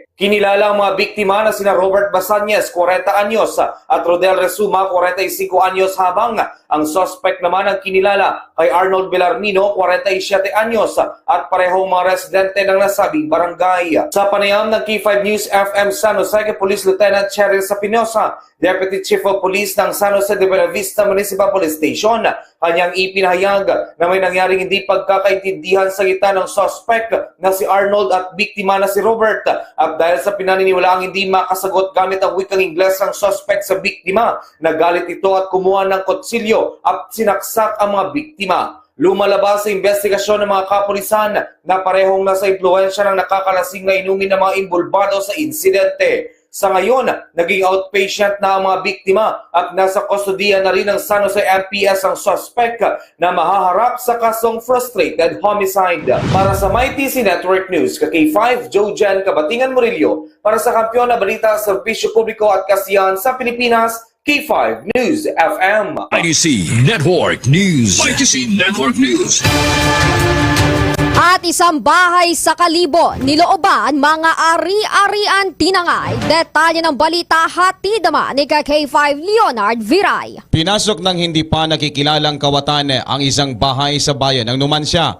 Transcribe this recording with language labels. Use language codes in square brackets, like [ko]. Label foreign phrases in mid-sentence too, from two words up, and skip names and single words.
[tl] Kinilala ang mga biktima na sina Robert Basanyes, 40 anyos, at Rodel Resuma, 45 anyos, habang ang suspect naman ang kinilala kay Arnold Belarmino, 47 anyos, at parehong mga residente ng nasabing barangay. Sa panayam ng K5 News FM San Jose kay Police Lieutenant Cheryl Sapinosa, Deputy Chief of Police ng San Jose de Bella Vista Municipal Police Station, kanyang ipinahayag na may nangyaring hindi pagkakaintindihan sa gitna ng suspect na si Arnold at biktima na si Robert. At dahil sa pinaniniwalaang hindi makasagot gamit ang wikang Ingles ang suspect sa biktima, nagalit ito at kumuha ng kutsilyo at sinaksak ang mga biktima. Lumalabas sa investigasyon ng mga kapulisan na parehong nasa impluensya ng nakakalasing na inumin ng mga involvado sa insidente. Sa ngayon, naging outpatient na ang mga biktima at nasa kustodiya na rin ng San Jose MPS ang suspect na mahaharap sa kasong [en] frustrated homicide. [tl] Para sa MyTC Network News, K5, Joe Jan Kabatingan Murillo, para sa Kampiyon na Balita sa Serbisyo Publiko at Kasiyahan sa Pilipinas, K5 News FM. ITC Network News. ITC Network News. At isang bahay sa Kalibo, nilooban mga ari-arian tinangay. Detalye ng balita hatid naman ni K5 Leonard Viray. Pinasok ng hindi pa nakikilalang kawatan ang isang bahay sa bayan ng Numancia.